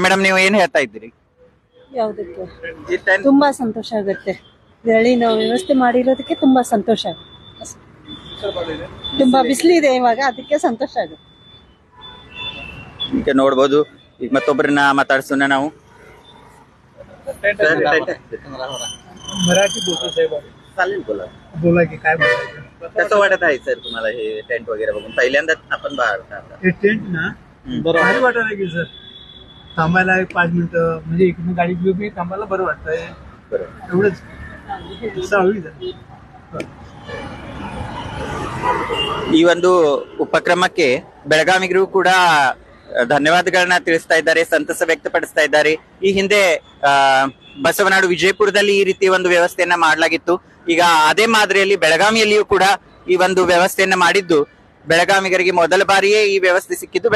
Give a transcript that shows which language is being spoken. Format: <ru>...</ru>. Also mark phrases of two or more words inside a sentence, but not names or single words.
<kn>ಮೇಡಮ್, ನೀವು ಏನ್ ಹೇಳ್ತಾ ಇದ್ದೀರಿ? ಯಾವುದಕ್ಕೆ ತುಂಬಾ ಸಂತೋಷ ಆಗುತ್ತೆ. ನೆರಳಿನ ವ್ಯವಸ್ಥೆ ಮಾಡಿರೋದಕ್ಕೆ ತುಂಬಾ ಸಂತೋಷ ಆಗುತ್ತೆ. ತುಂಬಾ ಬಿಸಿಲಿದೆ ಇವಾಗ, ಅದಕ್ಕೆ ಸಂತೋಷ ಆಗುತ್ತೆ. ಈಗ ನೋಡ್ಬೋದು, ಈಗ ಮತ್ತೊಬ್ಬರನ್ನ ಮಾತಾಡ್ಸೋಣ ನಾವು.</kn> <mr>मराठी बोलतो साहेब. चालेल, बोला. बोला की काय बोलायचं. कसं वाटत आहे सर तुम्हाला हे टेंट वगैरे बघून? पहिल्यांदाच आपण बाहेर हे टेंट ना भारी वाटायला की सर, थांबायला 5 मिनिटं म्हणजे इकडून गाडी घेऊन थांबायला बरं वाटतंय. एवढंच सहावी</mr> <kn>ಈ ಒಂದು ಉಪಕ್ರಮಕ್ಕೆ ಬೆಳಗಾವಿಗರು ಕೂಡ ಧನ್ಯವಾದಗಳನ್ನ ತಿಳಿಸ್ತಾ ಇದ್ದಾರೆ, ಸಂತಸ ವ್ಯಕ್ತಪಡಿಸ್ತಾ ಇದ್ದಾರೆ. ಈ ಹಿಂದೆ ಬಸವನಾಡು ವಿಜಯಪುರದಲ್ಲಿ ಈ ರೀತಿ ಒಂದು ವ್ಯವಸ್ಥೆಯನ್ನ ಮಾಡಲಾಗಿತ್ತು. ಈಗ ಅದೇ ಮಾದರಿಯಲ್ಲಿ ಬೆಳಗಾವಿಯಲ್ಲಿಯೂ ಕೂಡ ಈ ಒಂದು ವ್ಯವಸ್ಥೆಯನ್ನ ಮಾಡಿದ್ದು ಬೆಳಗಾವಿಗರಿಗೆ ಮೊದಲ ಬಾರಿಯೇ ಈ ವ್ಯವಸ್ಥೆ ಸಿಕ್ಕಿದ್ದು.</kn>